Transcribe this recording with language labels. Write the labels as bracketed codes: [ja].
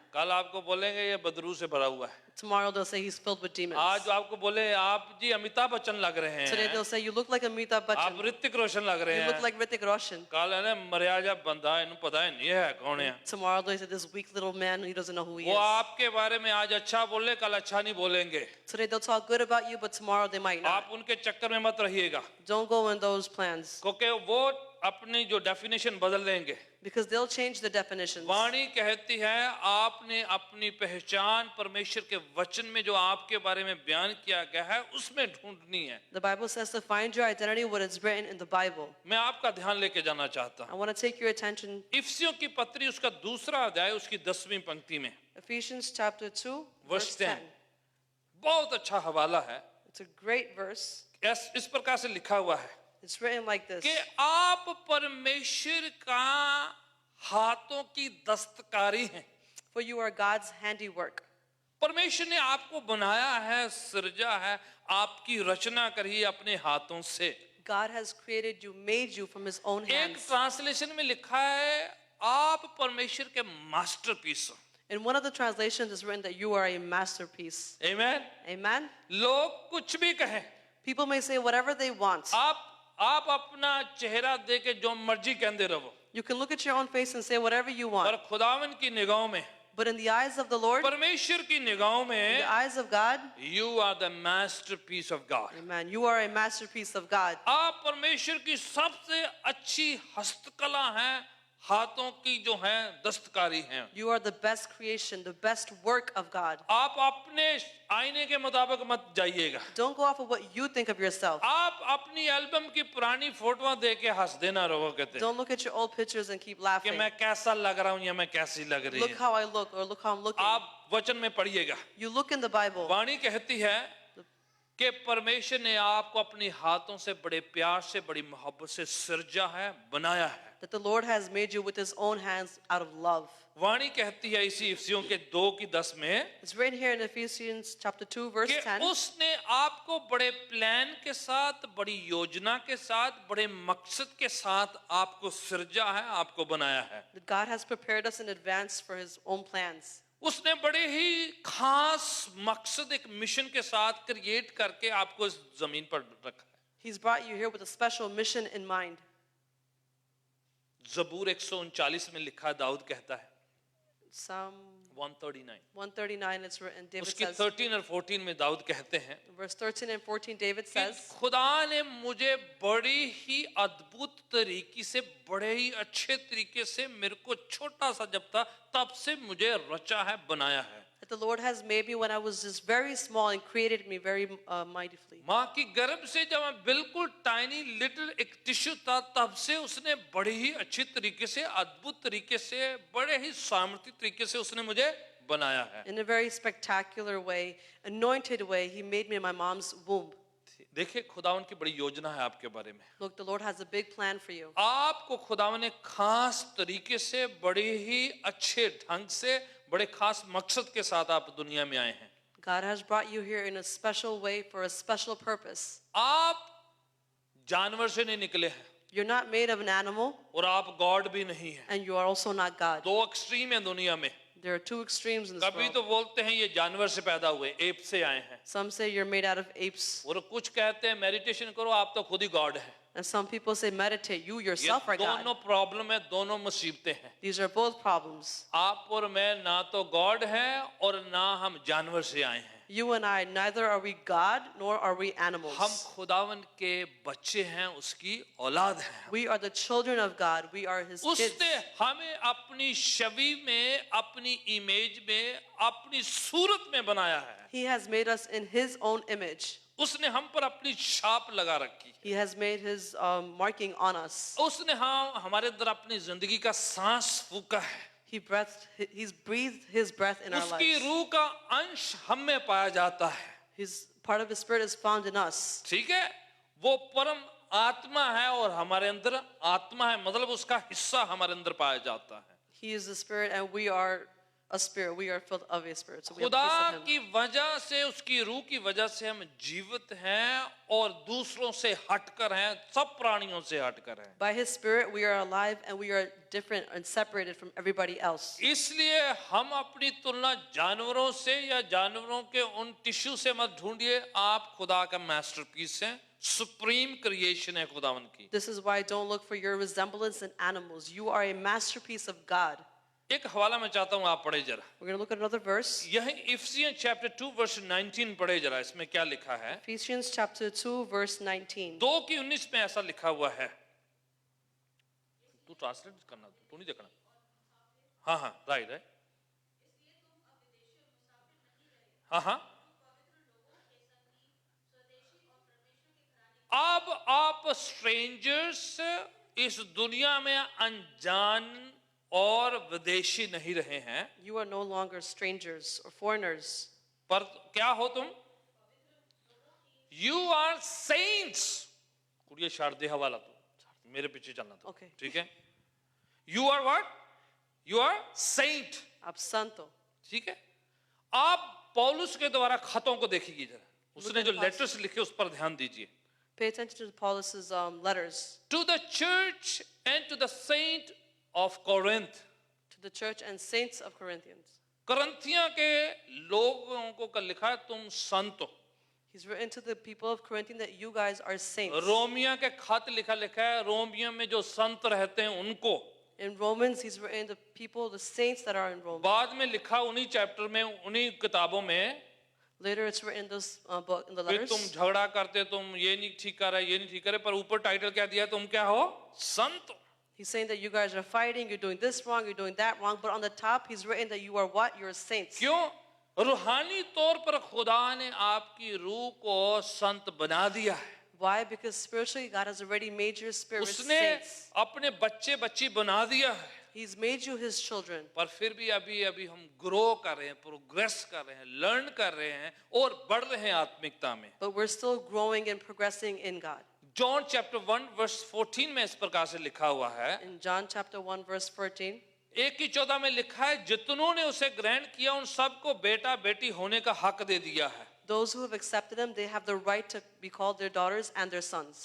[hi] कल आपको बोलेंगे ये बदरू से भरा हुआ है। [en] Tomorrow they'll say he's filled with demons. [hi] आज जो आपको बोले आप जी अमिताभ बच्चन लग रहे [en] Today [hi] हैं, [en] they'll say you look like Amitabh [hi] आप [en] Bachchan. [hi] ऋतिक रोशन लग रहे [en] You look [hi] हैं, [en] like Hrithik Roshan. [hi] कल है ना मरिया जा बंदा इन्हें पता है नहीं है कौन है। [en] Tomorrow they say this weak little man, he doesn't know who he [hi] वो [en] is. [hi] आपके बारे में आज अच्छा बोले, कल अच्छा नहीं बोलेंगे। [en] Today they'll talk good about you, but tomorrow they might not. [hi] आप उनके चक्कर में मत रहिएगा, [en] Don't go in those plans [hi] क्योंकि वो अपनी जो डेफिनेशन बदल लेंगे। [en] because they'll change the definitions. [hi] वाणी कहती है आपने अपनी पहचान परमेश्वर के वचन में जो आपके बारे में बयान किया गया है उसमें ढूंढनी है। [en] The Bible says to find your identity what is written in the Bible. [hi] मैं आपका ध्यान लेके जाना चाहता [en] I [hi] हूँ [en] want to take your attention [hi] इफिसियों की पत्री उसका दूसरा अध्याय उसकी 10वीं पंक्ति में [en] Ephesians chapter 2 Verse verse 10. [hi] 10. बहुत अच्छा हवाला है। [en] It's a great verse. [hi] इस प्रकार से लिखा हुआ है [en] It's written like this. [hi] कि आप परमेश्वर का हाथों की दस्तकारी हैं। [en] For you are God's handiwork. [hi] परमेश्वर ने आपको बनाया है, सृजा है, आपकी रचना करी अपने हाथों से। [en] God has created you, made you from his own [hi] एक [en] hands. [hi] ट्रांसलेशन में लिखा है आप परमेश्वर के मास्टरपीस हो। [en] In one of the translations it's written that you are a masterpiece. [hi] आमीन। [en] Amen? [hi] लोग कुछ भी कहें, [en] People may say whatever they want. [hi] आप अपना चेहरा दे के जो मर्जी कहते रहो, [en] You can look at your own face and say whatever you [hi] पर [en] want. [hi] खुदावन की निगाहों में, [en] But in the eyes of the Lord, in [hi] परमेश्वर की निगाहों में, [en] the eyes of God, you are the masterpiece of God. amen, you are a masterpiece of God. [hi] आप परमेश्वर की सबसे अच्छी हस्तकला हैं, हाथों की जो है दस्तकारी हैं। [en] You are the best creation, the best work of God. [hi] आप अपने आईने के मुताबिक मत जाइएगा। [en] Don't go off of what you think of yourself. [hi] आप अपनी एल्बम की पुरानी फोटोआं देख के हंस देना रहोगे थे [en] Don't look at your old pictures and keep [hi] कि [en] laughing. [hi] मैं कैसा लग रहा हूं या मैं कैसी लग रही [en] Look [hi] हूं। [en] how I look or look how I'm looking. [hi] आप वचन में पढ़िएगा, [en] You look in the Bible. [hi] वाणी कहती है कि परमेश्वर ने आपको अपने हाथों से बड़े प्यार से बड़ी मोहब्बत से सृजा है, बनाया है। [en] That the Lord has made you with his own hands out of love. [hi] वाणी कहती है इसी इफिसियों के 2:10 में [en] It's written here in Ephesians chapter 2 verse [hi] कि [en] 10. [hi] उसने आपको बड़े प्लान के साथ, बड़ी योजना के साथ, बड़े मकसद के साथ आपको सृजा है, आपको बनाया है। [en] That God has prepared us in advance for his own plans. [hi] उसने बड़े ही खास मकसद, एक मिशन के साथ क्रिएट करके आपको इस जमीन पर रखा है। [en] He's brought you here with a special mission in mind. [hi] जबूर 139 में लिखा, दाऊद कहता है, [en] Psalm 139 139 it's written, David [hi] उसकी [en] says, [hi] 13 और 14 में दाऊद कहते हैं [en] verse 13 and 14 David [hi] कि [en] says, [hi] खुदा ने मुझे बड़ी ही अद्भुत तरीके से, बड़े ही अच्छे तरीके से, मेरे को छोटा सा जब था तब से मुझे रचा है, बनाया है। [en] that the Lord has made me when I was just very small and created me very mightily. [hi] माँ की गर्भ से जब मैं बिल्कुल टाइनी लिटिल एक टिश्यू था तब से उसने बड़े ही अच्छी तरीके से, अद्भुत तरीके से, बड़े ही सामर्थ्य तरीके से उसने मुझे बनाया है। [en] In a very spectacular way, anointed way, he made me in my mom's womb. [hi] देखिए खुदावन की बड़ी योजना है आपके बारे में। [en] Look, the Lord has a big plan for you. [hi] आपको खुदावन ने खास तरीके से, बड़े ही अच्छे ढंग से, बड़े खास मकसद के साथ आप दुनिया में आए हैं। [en] God has brought you here in a special way for a special purpose. [hi] आप जानवर से नहीं निकले हैं [en] You're not made of an animal [hi] और आप गॉड भी नहीं हैं। [en] and you are also not God. [hi] दो एक्सट्रीम है दुनिया में। [en] There are two extremes in this [hi] कभी [en] world. [hi] तो बोलते हैं ये जानवर से पैदा हुए, एप से आए हैं, [en] Some say you're made out of apes, [hi] और कुछ कहते हैं मेडिटेशन करो, आप तो खुद ही गॉड हैं। [en] and some people say meditate, you [hi] ये [en] yourself are God. [hi] दोनों प्रॉब्लम है, दोनों मुसीबतें हैं। [en] These are both problems. [hi] आप और मैं ना तो गॉड हैं और ना हम जानवर से आए हैं। [en] You and I, neither are we God nor are we [hi] हम [en] animals. [hi] खुदावन के बच्चे हैं, उसकी औलाद हैं। [en] We are the children of God. We are his kids. [hi] उसने हमें अपनी छवि में, अपनी इमेज में, अपनी सूरत में बनाया है। [en] He has made us in his own image. [hi] उसने हम पर अपनी छाप लगा रखी। [en] He has made his marking on us. [hi] उसने हमारे अंदर अपनी जिंदगी का सांस फूका है। [en] He's breathed his breath in our [hi] उसकी [en] lives. [hi] रूह का अंश हम में पाया जाता है। [en] His part of his spirit is found in us. [hi] ठीक है, वो परम आत्मा है और हमारे अंदर आत्मा है, मतलब उसका हिस्सा हमारे अंदर पाया जाता है। [en] He is the spirit and we are a spirit. We are filled of a spirit. So we have a [hi] खुदा [en] piece of [hi] की [en] him. [hi] वजह से, उसकी रूह की वजह से हम जीवित हैं और दूसरों से हटकर हैं, सब प्राणियों से हटकर हैं। [en] By his spirit we are alive and we are different and separated from everybody else. [hi] इसलिए हम अपनी तुलना जानवरों से या जानवरों के उन टिश्यू से मत ढूंढिए। आप खुदा का मास्टरपीस हैं, सुप्रीम क्रिएशन है खुदावन की। [en] This is why don't look for your resemblance in animals. You are a masterpiece of God. [hi] एक हवाला मैं चाहता हूं आप पढ़े जरा, [en] We're going to look at another verse. [hi] यह इफिसियंस चैप्टर 2 वर्स 19 पढ़े जरा। इसमें क्या लिखा है? [en] Ephesians chapter 2 verse 19. [hi] 2:19 में ऐसा लिखा हुआ है। तू ट्रांसलेट करना, तू नहीं देखना। हाँ हाँ, राइट राइट, हाँ हाँ। अब आप स्ट्रेंजर्स, इस दुनिया में अनजान और विदेशी नहीं रहे हैं, [en] You are no longer strangers or foreigners. [hi] पर क्या हो तुम? [en] You are saints. [hi] कुड़िए शारदे हवाला, तो मेरे पीछे चलना तो [en] Okay. [hi] ठीक है। [en] You are what? You are saint. [hi] आप संत हो. ठीक है। आप पौलुस के द्वारा खतों को देखिए जरा, उसने जो [en] Look at [hi] लेटर्स लिखे उस पर ध्यान दीजिए। [en] Pay attention to Paulus's letters To the church and to the saint of Corinth. to the church and saints of Corinthians. [hi] करंथिया के लोगों को कल लिखा है तुम संत हो। [en] He's written to the people of Corinthians that you guys are saints. [hi] रोमिया के खत लिखा है रोमिया में जो संत रहते हैं उनको। [en] In Romans, he's written the people, the saints that are in Rome. [hi] बाद में लिखा उन्हीं चैप्टर में, उन्हीं किताबों में [en] Later, it's written in those book, in the [hi] कि [en] letters. [hi] तुम झगड़ा करते, तुम ये नहीं ठीक कर रहे, ये नहीं ठीक करे, पर ऊपर टाइटल क्या दिया? तुम क्या हो? संत। [en] He's saying that you guys are fighting, you're doing this wrong, you're doing that wrong, but on the top he's written that you are what? You're saints. [hi] क्यों? रूहानी तौर पर खुदा ने आपकी रूह को संत बना दिया है. [en] Why? Because spiritually God has already made your spirit [hi] उसने [en] saints. [hi] अपने बच्चे बच्ची बना दिया है. [en] He's made you his children. [hi] पर फिर भी अभी हम ग्रो कर रहे हैं, प्रोग्रेस कर रहे हैं, लर्न कर रहे हैं और बढ़ रहे हैं आत्मिकता में. [en] But we're still growing and progressing in God. [hi] John chapter 1 verse 14 में इस प्रकार से लिखा हुआ है. [en] In John chapter 1 verse 14, [hi] 1:14 में लिखा है, जितनों ने उसे ग्रहण किया उन सबको बेटा बेटी होने का हक दे दिया है. [en] those who have accepted him, they have the right to be called their daughters and their sons.